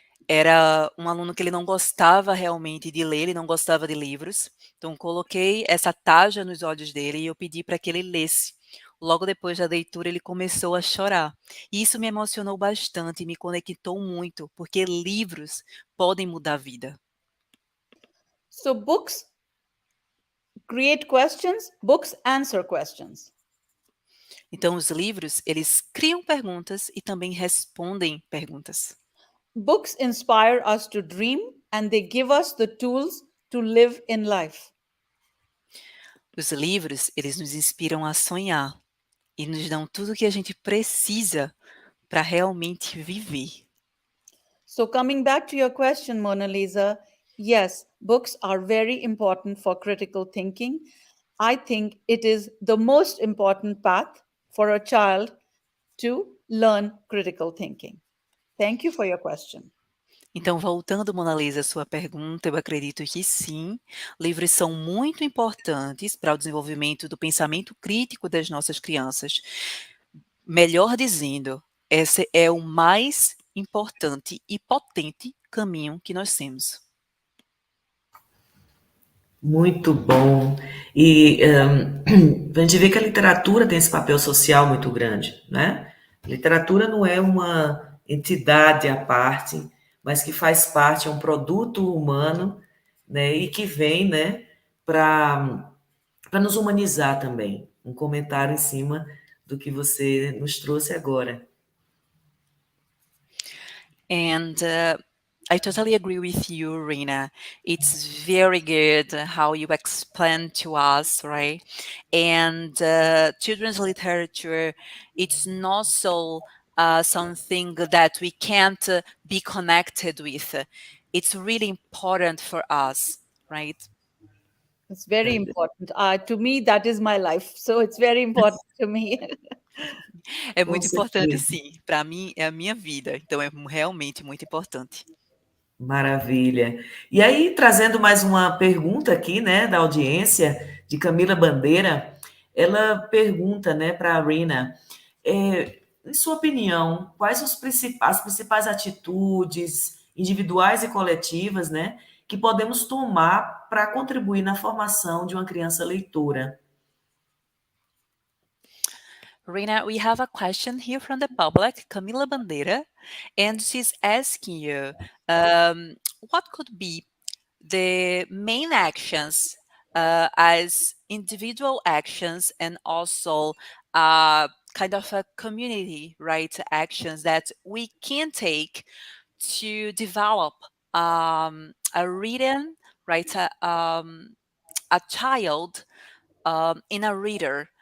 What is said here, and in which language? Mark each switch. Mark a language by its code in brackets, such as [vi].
[pt] Era um aluno que ele não gostava realmente de ler, ele não gostava de livros. Então coloquei essa taja nos olhos dele e eu pedi para que ele lesse. Logo depois da leitura ele começou a chorar. E isso me emocionou bastante, me conectou muito, porque livros podem mudar a vida. [en] So books create questions, books answer questions. [pt] Então os livros, eles criam perguntas e também respondem perguntas. [en] Books inspire us to dream and they give us the tools to live in life. [pt] Os livros, eles nos inspiram a sonhar e nos dão tudo o que a gente precisa para realmente viver. [en] So coming back to your question, Monaliza, yes, books are very important for critical thinking. I think it is the most important path for a child to learn critical thinking. Thank you for your question. [pt] Então, voltando, Monaliza, à sua pergunta, eu acredito que sim, livros são muito importantes para o desenvolvimento do pensamento crítico das nossas crianças. Melhor dizendo, esse é o mais importante e potente caminho que nós temos. Muito bom. E a gente vê que a literatura tem esse papel social muito grande, né? A literatura não é uma entidade à parte, mas que faz parte, é um produto humano, né? E que vem, né, para nos humanizar também. Um comentário em cima do que você nos trouxe agora. [en] And I totally agree with you, Rina. It's very good how you explain to us, right? And children's literature, it's not so something that we can't be connected with. It's really important for us, right? It's very important. To me, that is my life. So it's very important to me. [pt] É Com muito importante, certeza. sim. Para mim, é a minha vida. Então, é realmente muito importante. Maravilha. E aí, trazendo mais uma pergunta aqui, né, da audiência, de Camila Bandeira, ela pergunta, né, para a Rina, em sua opinião, quais as principais atitudes individuais e coletivas, né, que podemos tomar para contribuir na formação de uma criança leitora? [en] Rina, we have a question here from the public, Camila Bandeira, and she's asking you what could be the main actions as individual actions and also kind of a community, right, actions that we can take to develop a reading, right, a child in a reader.